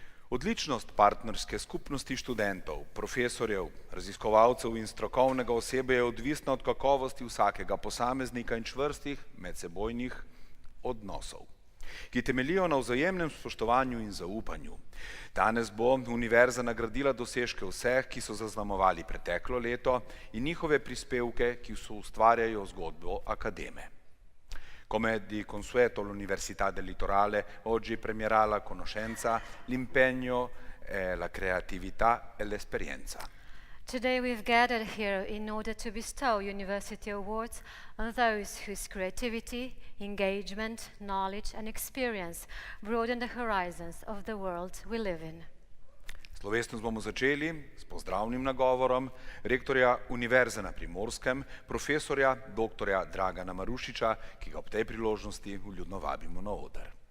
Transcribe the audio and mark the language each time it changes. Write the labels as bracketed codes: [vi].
[sl] Odličnost partnerske skupnosti študentov, profesorjev, raziskovalcev in strokovnega osebja je odvisna od kakovosti vsakega posameznika in čvrstih medsebojnih odnosov, ki temeljijo na vzajemnem spoštovanju in zaupanju. Danes bo Univerza nagradila dosežke vseh, ki so zaznamovali preteklo leto in njihove prispevke, ki so ustvarjajo zgodbo akademe. [it] Come di consueto l'Università del Litorale oggi premierà la conoscenza, l'impegno, la creatività e l'esperienza. [en] Today we've gathered here in order to bestow university awards on those whose creativity, engagement, knowledge and experience broaden the horizons of the world we live in. [sl] Slovesnost bomo začeli s pozdravnim nagovorom rektorja Univerze na Primorskem, profesorja doktorja Dragana Marušiča, ki ga ob tej priložnosti vljudno vabimo na oder.